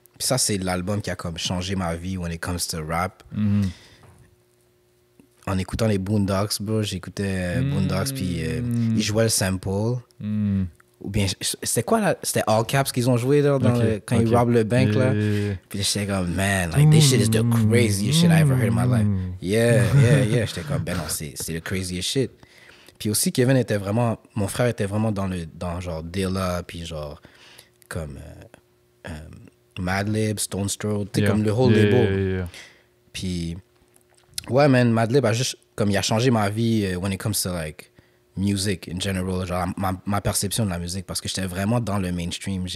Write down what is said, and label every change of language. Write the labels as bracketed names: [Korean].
[French] Puis ça, c'est l'album qui a comme changé ma vie [English] when it comes to rap. [French] En écoutant les Boondocks, bro, j'écoutais Boondocks, puis ils jouaient le sample. Ou bien, c'était quoi là? C'était All Caps qu'ils ont joué là, quand ils robbent le bank là. Puis j'étais comme, [English] man, like this shit is the craziest shit I ever heard in my life. Yeah. [French] J'étais comme, ben non, c'est le [English] craziest shit. [French] Puis aussi, Kevin était vraiment, mon frère était vraiment dans genre Dilla, puis genre comme Madlib, Stone Throw, tu sais, comme le whole label. Puis, ouais, man, Madlib a juste, comme il a changé ma vie [English] when it comes to like music in general, [French] genre ma perception de la musique, parce que j'étais vraiment dans le mainstream.